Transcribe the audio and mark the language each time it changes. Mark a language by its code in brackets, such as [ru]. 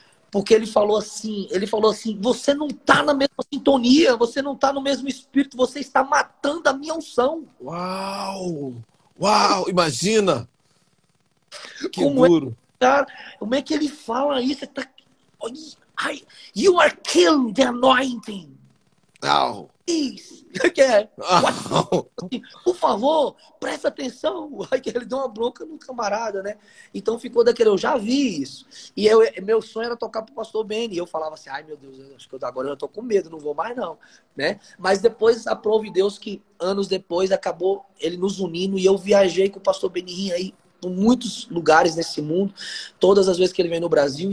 [pt] Porque ele falou assim, você não está na mesma sintonia, você não está no mesmo espírito, você está matando a minha unção. Uau! Uau! Imagina! Que Como duro. Cara, como é que ele fala isso? Tá... [en] You are killing the anointing. Uau! [pt] Isso. Que é? Uau! Por favor, presta atenção. Aí que ele deu uma bronca no camarada, né? Então ficou daquele, eu já vi isso. E meu sonho era tocar pro pastor Benny. E eu falava assim, ai meu Deus, acho que agora eu tô com medo, não vou mais não, né? Mas depois, aprove Deus que anos depois acabou ele nos unindo e eu viajei com o pastor Benny aí por muitos lugares nesse mundo, todas as vezes que ele vem no Brasil.